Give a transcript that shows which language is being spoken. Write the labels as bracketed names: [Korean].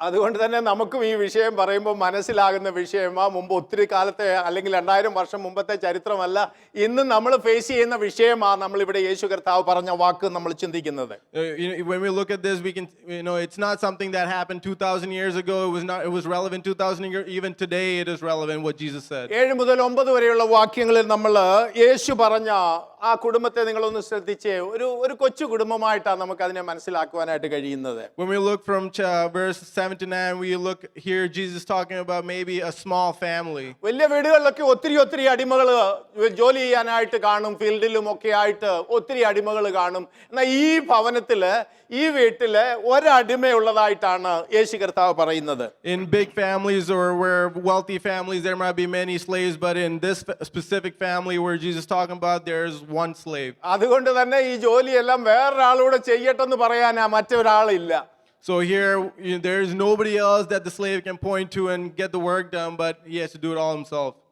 [Malayalam] അതുകൊണ്ട് തന്നെ നമുക്കും ഈ വിഷയം പറയുമ്പോൾ മനസ്സിലാകുന്ന വിഷയമാ. മുമ്പ് ഒത്തിരി കാലത്തെ അല്ലെങ്കിൽ 2000 വർഷം മുമ്പത്തെ ചരിത്രമല്ല, ഇന്ന് നമ്മൾ ഫേസ് ചെയ്യുന്ന വിഷയമാ. നമ്മൾ ഇവിടെ യേശു കർത്താവ് പറഞ്ഞ വാക്ക് നമ്മൾ ചിന്തിക്കുന്നത്. [English] When we look at this, we can, it's not something that happened 2,000 years ago. It was relevant 2,000 years. Even today, it is relevant what Jesus said. [Malayalam] 7 മുതൽ 9 വരെയുള്ള വാക്യങ്ങളിൽ നമ്മൾ യേശു പറഞ്ഞ ആ കുടുംബത്തെ നിങ്ങളൊന്ന് ശ്രദ്ധിച്ചേ. ഒരു കൊച്ചു കുടുംബമായിട്ടാണ് നമുക്ക് അതിനെ മനസ്സിലാക്കുവാനായിട്ട് കഴിയുന്നത്. [English] When we look from verse 7 to 9, we look here Jesus talking about maybe a small family. [Malayalam] വലിയ വീടുകളിലൊക്കെ ഒത്തിരി അടിമകൾ ജോലി ചെയ്യാനായിട്ട് കാണും, ഫീൽഡിലും ഒക്കെ ആയിട്ട് ഒത്തിരി അടിമകൾ കാണും. എന്നാൽ ഈ ഭവനത്തില് ഈ വീട്ടില് ഒരടിമയുള്ളതായിട്ടാണ് യേശു കർത്താവ് പറയുന്നത്. [English] In big families or where wealthy families, there might be many slaves, but in this specific family where Jesus is talking about, there's one slave. [Malayalam] അതുകൊണ്ട് തന്നെ ഈ ജോലിയെല്ലാം വേറൊരാളൂടെ ചെയ്യട്ടെന്ന് പറയാനാ മറ്റൊരാളില്ല. [English] So here, there is nobody else that the slave can point to and get the work done, but he has to do it all himself.